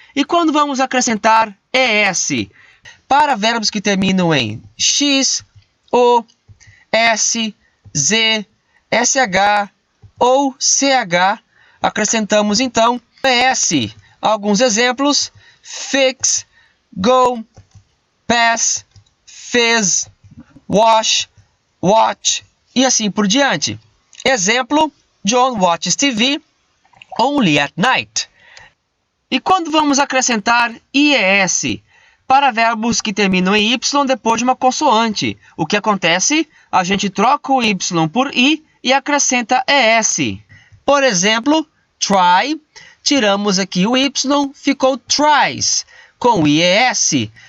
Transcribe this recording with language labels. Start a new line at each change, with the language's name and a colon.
Portuguese: E quando vamos acrescentar ES? Para verbos que terminam em X, O, S, Z, SH ou CH, acrescentamos então ES. Alguns exemplos: fix, go, pass, fez, wash, watch e assim por diante.
English: Exemplo: John watches TV only at night.
Portuguese: E quando vamos acrescentar IES? Para verbos que terminam em Y depois de uma consoante. O que acontece? A gente troca o Y por I e acrescenta ES. Por exemplo, try, tiramos aqui o Y, ficou tries, com IES.